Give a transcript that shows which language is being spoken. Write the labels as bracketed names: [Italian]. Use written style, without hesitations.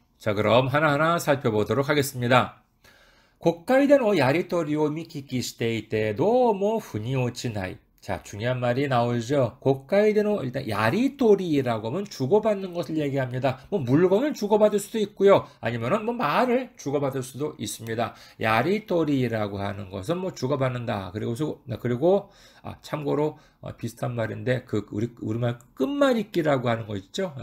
[Korean] 자, 그럼 하나하나 살펴보도록 하겠습니다. [Japanese] 国会でのやり取りを見聞きしていてどうも腑に落ちない. [Korean] 자, 중요한 말이 나오죠. [Japanese] 国会での [Korean] 일단 야리토리라고 하면 주고받는 것을 얘기합니다. 뭐 물건을 주고받을 수도 있고요. 아니면은 뭐 말을 주고받을 수도 있습니다. 야리토리라고 하는 것은 뭐 주고받는다. 그리고 참고로 비슷한 말인데 우리말 끝말잇기라고 하는 거 있죠.